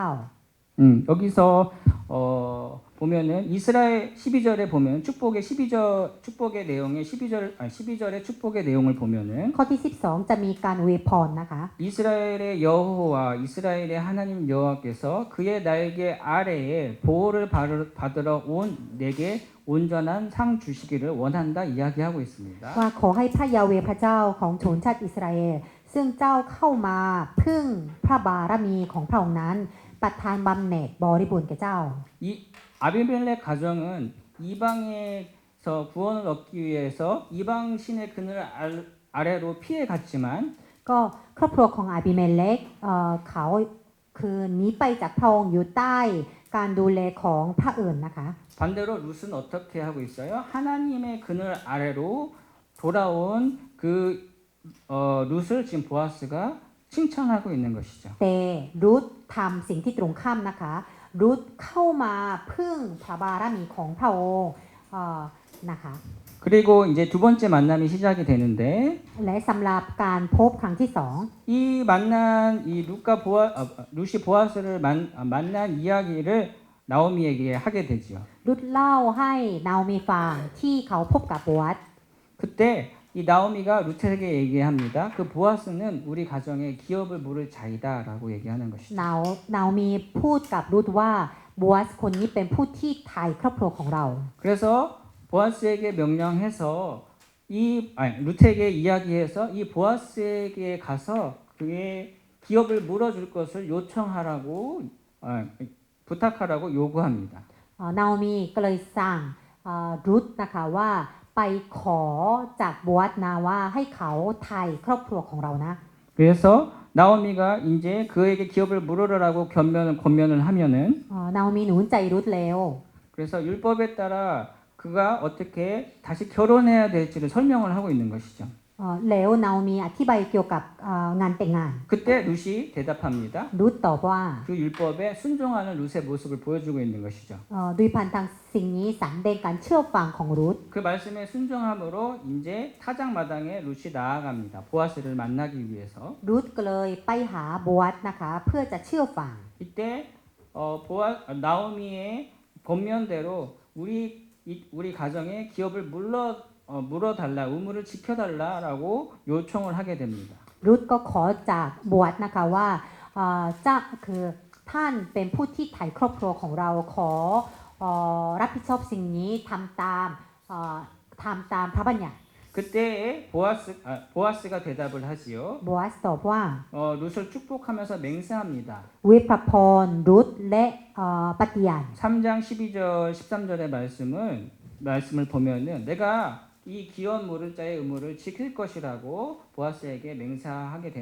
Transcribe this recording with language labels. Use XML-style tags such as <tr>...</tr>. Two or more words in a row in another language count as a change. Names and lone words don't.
<ko>여기서 보면은 이스라엘 12절에 보면 축복의 내용의 12절의 축복의 내용을 보면은</ko> <th>ข้อที่ 12 จะมีการอวยพรนะคะ</th> <ko>이스라엘의 여호와 이스라엘의 하나님 여호와께서 그의 날개 아래에 보호를 받으러 온 내게 온전한 상 주시기를 원한다 이야기하고 있습니다.</ko> <th>ว่าขอให้พระยาเวห์พระเจ้าของชนชาติอิสราเอลซึ่งเจ้าเข้ามาพึ่งพระบารมีของพระองค์นั้นประทานบำเหน็จบริบูรณ์แก่เจ้า</th> <ko>이 아비멜렉 가정은 이방에서 구원을 얻기 위해서 이방 신의 그늘 아래로 피해 갔지만</ko> <th>ก็ครอบครัวของอาบิเมเลกเขาคือหนีไปจากพระองค์อยู่ใต้การดูแลของพระอื่นนะคะ</th> <ko>반대로 룻은 어떻게 하고 있어요? 하나님의 그늘 아래로 돌아온 그 룻을 지금 보아스가 칭찬하고 있는 것이죠.</ko> <th>แต่รูททำสิ่งที่ตรงข้ามนะคะรูทเข้ามาพึ่งพระบารมีของพระองค์นะคะ</th> <ko>그리고 이제 두 번째 만남이 시작이 되는데</ko> <th>และสำหรับการพบครั้งที่สอง</th> <ko>이 만난 이 룻이 보아스를 만난 이야기를 나오미에게 하게 되지요.</ko> <th>รูทเล่าให้นาโอมีฟังที่เขาพบกับโบอาส</th> <ko>그때 이 나오미가 룻에게 얘기합니다. 그 보아스는 우리 가정에 기업을 물을 자이다라고 얘기하는 것이죠.</ko> <th>นาโอมีพูดกับรูทว่าโบอาสคนนี้เป็นผู้ที่ไถ่ครอบครัวของเรา</th> <ko>그래서 보아스에게 명령해서 룻에게 이야기해서 이 보아스에게 가서 그의 기업을 물어줄 것을 요청하라고 부탁하라고 요구합니다.</ko> <th>นาโอมีก็เลยสั่งรูทนะคะว่าไปขอจากโบอาสนะว่าให้เขาไถ่ครอบครัวของเรานะ</th> <ko>그래서 나오미가 이제 그에게 기업을 물으라고 권면을 하면은</ko> <th>นาโอมีหนุนใจรูทแล้ว</th> <ko>그래서 율법에 따라 그가 어떻게 다시 결혼해야 될지를 설명을 하고 있는 것이죠.</ko> <th>แล้วนาโอมีอธิบายเกี่ยวกับงานแต่งงาน</th> <ko>그때 룻이 대답합니다.</ko> <th>รูทตอบว่า</th> <ko>그 율법에 순종하는 룻의 모습을 보여주고 있는 것이죠.</ko> <th>ด้วยพันทางสิ่งนี้สำแดงการเชื่อฟังของรูท</th> <ko>그 말씀에 순종함으로 이제 타작마당에 룻이 나아갑니다. 보아스를 만나기 위해서.</ko> <th>รูทก็เลยไปหาโบอาสนะคะเพื่อจะเชื่อฟัง</th> <ko>이때 나오미의 권면대로 우리 가정에 기업을 물어달라, 의무를 지켜달라라고 요청을 하게 됩니다.</ko> <th>รูทก็ขอจากโบอาสนะคะว่าจะคือท่านเป็นผู้ที่ไถ่ครอบครัวของเราขอรับผิดชอบสิ่งนี้ทำตามพระบัญญัติ</th> <ko>그때에 보아스가 대답을 하지요.</ko> <th>โบอาสตอบว่า</th> <ko>룻을 축복하면서 맹세합니다.</ko> <th>เวพระพรรูทและปฏิญาณ</th> <ko>3장 12절 13절의 말씀을 보면은 내가 이 기업 물을 자의 의무를 지킬 것이라고 보아스에게 맹세하게 되는</ko>